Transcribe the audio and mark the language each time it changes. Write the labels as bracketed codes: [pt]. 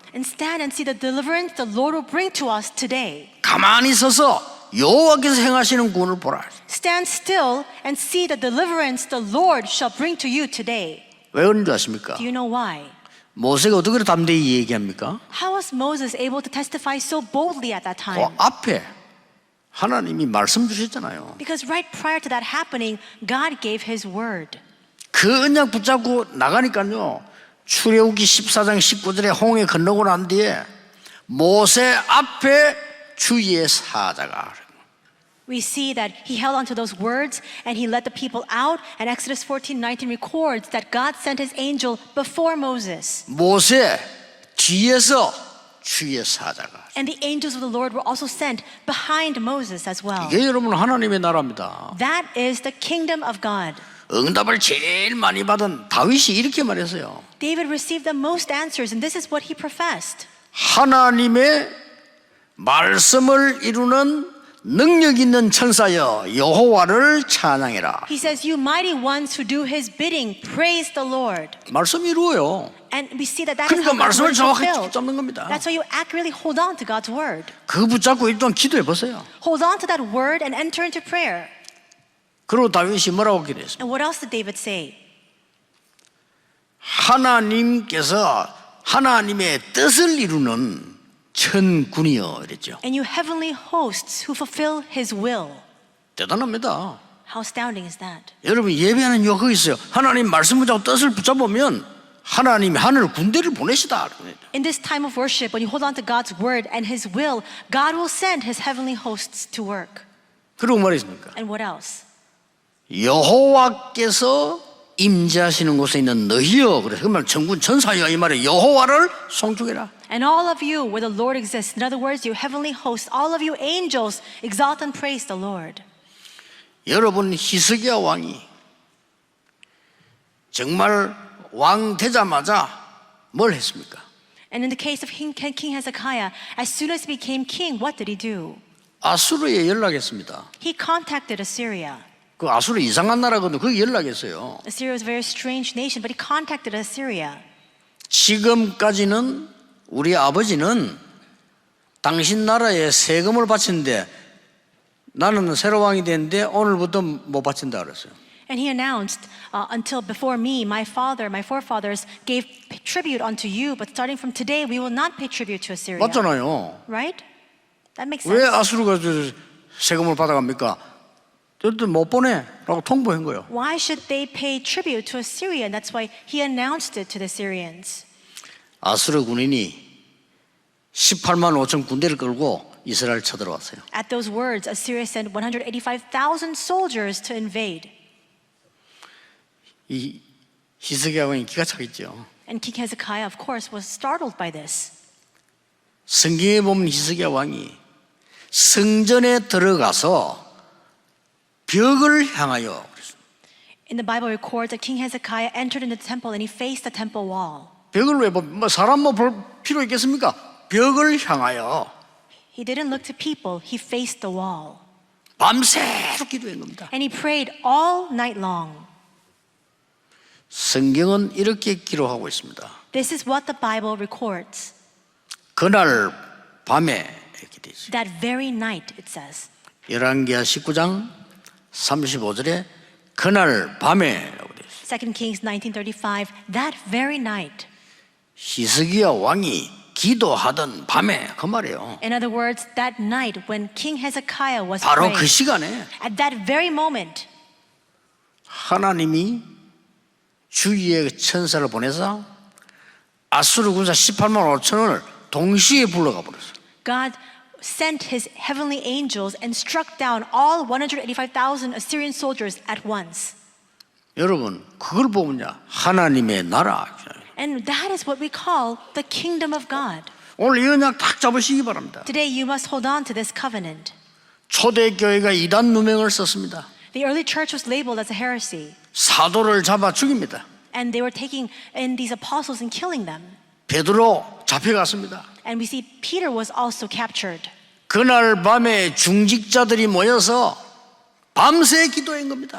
[en] and stand and see the deliverance the Lord will bring to us today. [ko] 가만히 서서 여호와께서 행하시는 구원을 보라. [en] Stand still and see the deliverance the Lord shall bring to you today. [ko] 왜 그런 줄 아십니까? [en] Do you know why? [ko] 모세가 어떻게 담대히 얘기합니까? [en] How was Moses able to testify so boldly at that [ko] 그 [en] time? [ko] 앞에 하나님이 말씀 주셨잖아요. [en] Because right prior to that happening, God gave his word. [ko] 그 언약 붙잡고 나가니까요. 출애굽기 14장 19절에 홍해 건너고 난 뒤에 모세 앞에 주의 사자가 [en] We see that he held on to those words and he led the people out, and Exodus 14:19 records that God sent his angel before Moses. [ko] 모세 뒤에서 주의 사자가. [en] And the angels of the Lord were also sent behind Moses as well. [ko] 이게 여러분 하나님의 나라입니다. [en] That is the kingdom of God. [ko] 응답을 제일 많이 받은 다윗이 이렇게 말했어요. [en] David received the most answers, and this is what he professed. [ko] 하나님의 말씀을 이루는 능력 있는 천사여 여호와를 찬양해라. [en] He says, "You mighty ones who do his bidding, praise the Lord." [ko] 말씀이 이루어요. [en] And we see that that is [ko] 그러니까 [en] how God's [ko] 말씀을 [en] word is [ko] 정확하게 [en] fulfilled. [ko] 붙잡는 겁니다. [en] That's why you accurately hold on to God's word. [ko] 그 붙잡고 일단 기도해 보세요. [en] Hold on to that word and enter into prayer. [ko] 그리고 다윗이 뭐라고 기도했습니까? [en] And what else did David say? [ko] 하나님께서 하나님의 뜻을 이루는 천군이여 이랬죠. [en] And you heavenly hosts who fulfill his will. [ko] 대단합니다. [en] How astounding is that? [ko] 여러분 예배하는 이유가 거기 있어요. 하나님 말씀 붙잡고 뜻을 붙잡으면 하나님이 하늘 군대를 보내시다. [en] In this time of worship, when you hold on to God's word and his will, God will send his heavenly hosts to work. [ko] 그리고 말했습니까? [en] And what else? [ko] 여호와께서 임재하시는 곳에 있는 너희여 그래서 그말 천군 천사여 이 말에 여호와를 송축해라. [en] And all of you where the Lord exists. In other words, you heavenly hosts, all of you angels, exalt and praise the Lord. [ko] 여러분 히스기야 왕이 정말 왕 되자마자 뭘 했습니까? [en] And in the case of King Hezekiah, as soon as he became king, what did he do? [ko] 아수르에 연락했습니다. [en] He contacted Assyria. [ko] 그 아수르 이상한 나라거든요. 거기 연락했어요. [en] Assyria was a very strange nation, but he contacted Assyria. [ko] 지금까지는 우리 아버지는 당신 나라에 세금을 바치는데 나는 새로 왕이 됐는데 오늘부터 못 바친다 그랬어요. [en] And he announced, until before me, my forefathers gave tribute unto you, but starting from today, we will not pay tribute to Assyria. [ko] 맞잖아요. [en] Right? That makes [ko] 왜 [en] sense. [ko] 아수르가 세금을 받아갑니까? 저들 못 보내라고 통보한 거예요. [en] Why should they pay tribute to Assyria? And that's why he announced it to the Syrians. [ko] 아수르 군인이 18만 5천 군대를 끌고 이스라엘 쳐들어왔어요. [en] At those words, Assyria sent 185,000 soldiers to invade. [ko] 이 히스기야 왕이 기가 차겠죠. [en] And King Hezekiah, of course, was startled by this. [ko] 성경에 보면 히스기야 왕이 성전에 들어가서 벽을 향하여 [en] In the Bible records that King Hezekiah entered into the temple and he faced the temple wall. [ko] 벽을 왜 뭐 사람 뭐 볼 필요 있겠습니까? 벽을 향하여 [en] He didn't look to people, he faced the wall. [ko] 밤새도록 기도한 겁니다. [en] And he prayed all night long. [ko] 성경은 이렇게 기록하고 있습니다. [en] This is what the Bible records. [ko] 그날 밤에 이렇게 되어 있어요. [en] That very night, it says. [ko] 열왕기하 19장 35절에 그날 밤에라고 되어 있어요. [en] 2 Kings 19:35, that very night. [ko] 히스기야 왕이 기도하던 밤에 그 말이에요. [en] In other words, that night when King Hezekiah was [ko] 바로 [en] praying, [ko] 그 시간에 [en] at that very moment, [ko] 하나님이 주위에 천사를 보내서 아수르 군사 18만 5천을 동시에 불러가 버렸어요. [en] God sent his heavenly angels and struck down all 185,000 Assyrian soldiers at once. [ko] 여러분 그걸 보면요 하나님의 나라. [en] And that is what we call the kingdom of God. [ko] 오늘 이 언약 딱 잡으시기 바랍니다. [en] Today you must hold on to this covenant. [ko] 초대교회가 이단 누명을 썼습니다. [en] The early church was labeled as a heresy, [ko] 사도를 잡아 죽입니다. [en] and they were taking in these apostles and killing them. [ko] 베드로 잡혀갔습니다. [en] And we see Peter was also captured. [ko] 그날 밤에 중직자들이 모여서 밤새 기도한 겁니다.